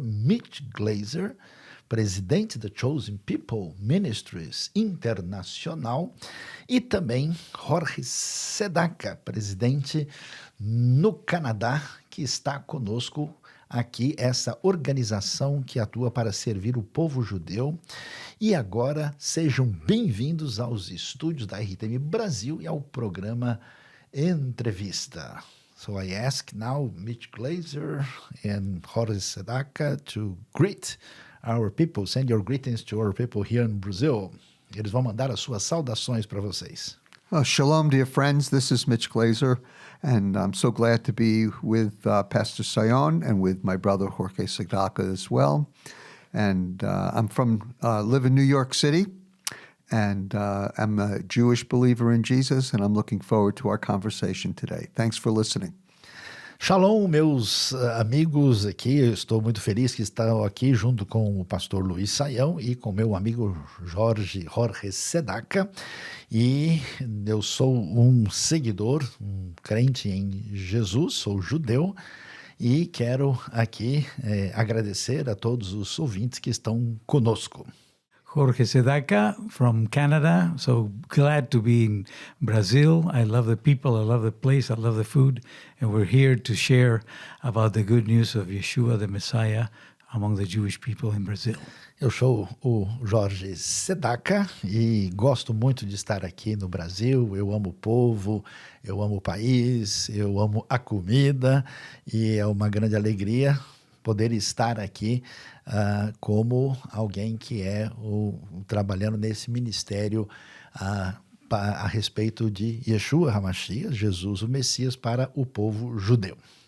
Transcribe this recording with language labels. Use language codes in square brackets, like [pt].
[pt] Mitch Glaser, presidente da Chosen People Ministries Internacional, e também Jorge Sedaka, presidente no Canadá, que está conosco aqui, essa organização que atua para servir o povo judeu. E agora sejam bem-vindos aos estúdios da RTM Brasil e ao programa Entrevista. [en] So I ask now Mitch Glaser and Jorge Sedaka to greet our people, send your greetings to our people here in Brazil. [pt] Eles vão mandar as suas saudações para vocês. [en] Shalom, dear friends. This is Mitch Glaser, and I'm so glad to be with Pastor Sayon and with my brother Jorge Sedaka as well. And I'm live in New York City, and I'm a Jewish believer in Jesus, and I'm looking forward to our conversation today. Thanks for listening. [pt] Shalom, meus amigos aqui, eu estou muito feliz que estão aqui junto com o pastor Luiz Saião e com meu amigo Jorge Sedaka, e eu sou um seguidor, um crente em Jesus, sou judeu, e quero aqui agradecer a todos os ouvintes que estão conosco. [en] Jorge Sedaka from Canada, so glad to be in Brazil. I love the people, I love the place, I love the food, and we're here to share about the good news of Yeshua, the Messiah, among the Jewish people in Brazil. [pt] Eu sou o Jorge Sedaka e gosto muito de estar aqui no Brasil. Eu amo o povo, eu amo o país, eu amo a comida, e é uma grande alegria poder estar aqui como alguém que trabalhando nesse ministério a respeito de Yeshua HaMashiach, Jesus o Messias, para o povo judeu.